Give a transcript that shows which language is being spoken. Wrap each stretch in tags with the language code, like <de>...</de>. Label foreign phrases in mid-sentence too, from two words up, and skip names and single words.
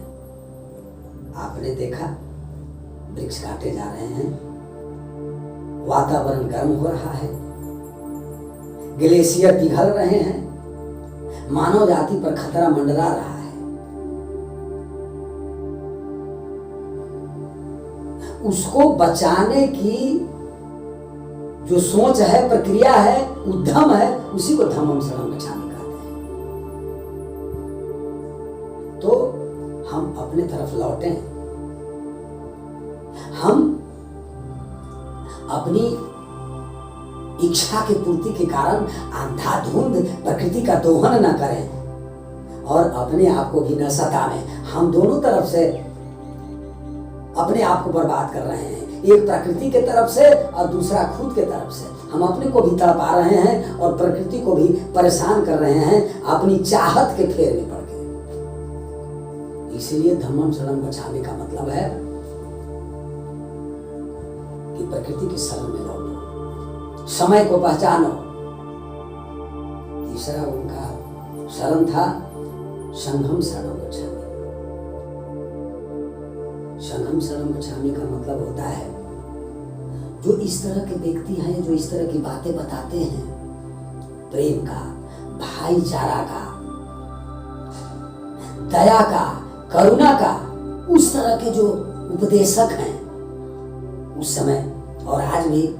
<hi>आपने देखा, वृक्ष काटे जा रहे हैं, वातावरण गर्म हो रहा है, ग्लेशियर पिघल रहे हैं, मानव जाति पर खतरा मंडरा रहा है। उसको बचाने की जो सोच है, प्रक्रिया है, उद्यम है, उसी को</hi> <pi>धम्मं शरणं गच्छामि</pi> <hi>कहते हैं। तो हम अपने तरफ लौटें, हम अपनी इच्छा की पूर्ति के कारण अंधाधुंध प्रकृति का दोहन न करें और अपने आप को भी न सतावें। हम दोनों तरफ से अपने आप को बर्बाद कर रहे हैं, एक प्रकृति के तरफ से और दूसरा खुद के तरफ से। हम अपने को भी तड़पा रहे हैं और प्रकृति को भी परेशान कर रहे हैं अपनी चाहत के फेर में पड़ के। इसलिए</hi> <pi>धम्मं शरणं गच्छामि</pi> <hi>का मतलब है कि प्रकृति की शरण में लौटो, समय को पहचानो। तीसरा उनका शरण था</hi> <pi>संघं शरणं गच्छामि। संघं शरणं गच्छामि</pi> <hi>का मतलब होता है जो इस तरह के व्यक्ति हैं, जो इस तरह की बातें बताते हैं, प्रेम का, भाईचारा का, दया का, करुणा का, उस तरह के जो उपदेशक हैं उस समय और आज भी</hi>